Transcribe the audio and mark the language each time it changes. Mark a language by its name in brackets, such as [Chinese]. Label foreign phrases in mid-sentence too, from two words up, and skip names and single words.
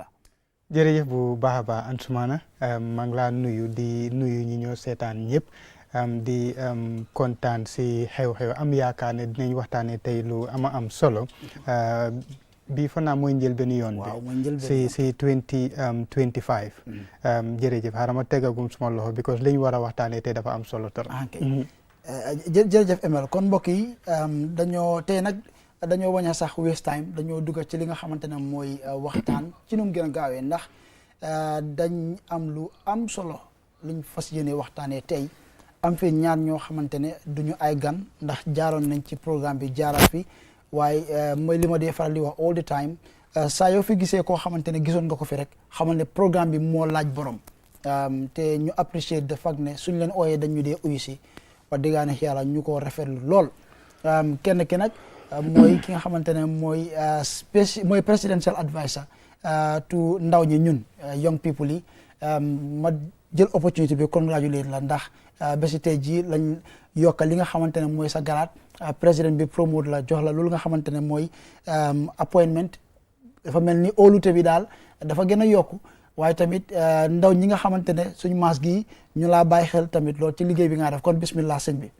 [Wolof] jërëjëf bu baax a baax Ansoumana maa ngi laa nuyu di nuyu ñi ñoo seetaan ñëpp di kontaan si xew-xew am yaakaar ne dinañ waxtaanee tey lu am solo bii fa naa mooy njëlbéenu yoon bi si 2025 jërëjëf xaaral ma tegagum suma loxo because li ñu war a waxtaanee tey dafa am solo trop. jërëjëf Emel kon mbokk yi dañoo tey nag dañoo wañ a sax [English] waste time [Wolof] dañoo dugg ci li nga xamante ne mooy waxtaan ci nu mu gën a gaawee ndax dañ am lu am solo luñ fas yéene waxtaanee tey am fi ñaar ñoo xamante ne duñu ay gan ndax jaaroon nañ ci programme bi jaaraat fi waaye mooy li ma dee faral di wax [English] all the time [Wolof] saa yoo fi gisee koo xamante ne gisoon nga ko fi rek xamal ne programme bi moo laaj borom te ñu apprécier de fact ne suñ leen ooyee dañu dee uyu si wax dëgg yàlla ñu ko rafetlu lool kenn ki nag mooy ki nga xamante ne mooy [English] presidential adviser to [Wolof] ndaw ñi ñun [English] young people [Wolof] yi ma jël opportunité bi congratulate la ndax bési tey jii lañ yokka li nga xamante ne mooy sa garaat président bi promote la jox la loolu nga xamante ne mooy appointment dafa mel ni óolute bi daal dafa gën a yokku waaye tamit ndaw ñi nga xamante ne suñu maas gi ñu laa bàyyi xel tamit loolu ci liggéey bi nga def kon bismillah sëñ bi.